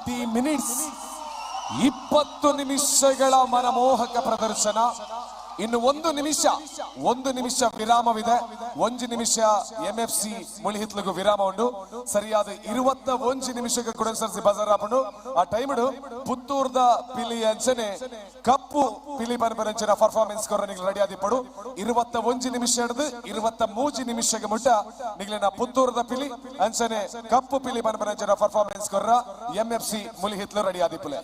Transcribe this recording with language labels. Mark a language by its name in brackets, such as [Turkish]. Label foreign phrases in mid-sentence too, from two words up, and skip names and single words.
[Kannada] minutes. 20 ನಿಮಿಷಗಳ ಮನಮೋಹಕ ಪ್ರದರ್ಶನ. ಇನ್ನು ಒಂದು ನಿಮಿಷ ವಿರಾಮವಿದೆ. [Tulu] 1 ನಿಮಿಷ MFC ಮುಳಿಹಿತ್ಲುಗು ವಿರಾಮ ಉಂಡು. ಸರಿಯಾದ 21 ನಿಮಿಷಕ್ಕೆ ಕೂಡ ಸರ್ಸಿ ಬಜಾರ್ ಆಪುಂಡು. ಆ ಟೈಮ್ ಪುತ್ತೂರ್ದ ಪಿಲಿ ಅಂಚನೆ ಕಪ್ಪು ಪಿಲಿ ಬನ್ಪರಂಚಿನ ಪರ್ಫಾರ್ಮೆನ್ಸ್ ಕೊರ ನಿಗ್ಲು ರೆಡಿ ಆದಿಪ್ಪಡು. 21 ನಿಮಿಷ ಹಿಡಿದು 23 ನಿಮಿಷಕ್ಕೆ ಮುಟ್ಟ ನಿಗ್ಲಿನ ಪುತ್ತೂರ್ದ ಪಿಲಿ ಅಂಚನೆ ಕಪ್ಪು ಪಿಲಿ ಬನ್ಪರಂಚಿನ ಪರ್ಫಾರ್ಮೆನ್ಸ್ ಕೊರ MFC ಮುಳಿಹಿತ್ಲು ರೆಡಿ ಆದಿಪ್ಪುಲೆ.